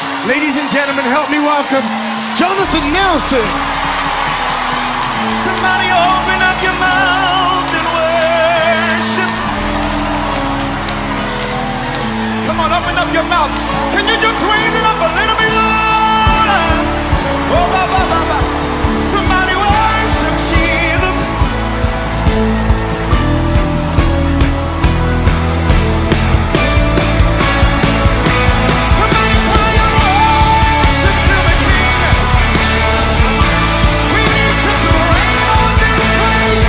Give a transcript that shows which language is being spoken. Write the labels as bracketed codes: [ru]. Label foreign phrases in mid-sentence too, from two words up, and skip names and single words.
[en] Ladies and gentlemen, help me welcome Jonathan Nelson. Somebody open up your mouth and worship. Come on, open up your mouth. Can you just raise it up a little bit louder? Oh, ba, ba, ba, ba. Somebody worship Jesus. Somebody cry out worship to the King. We need you to reign on this place.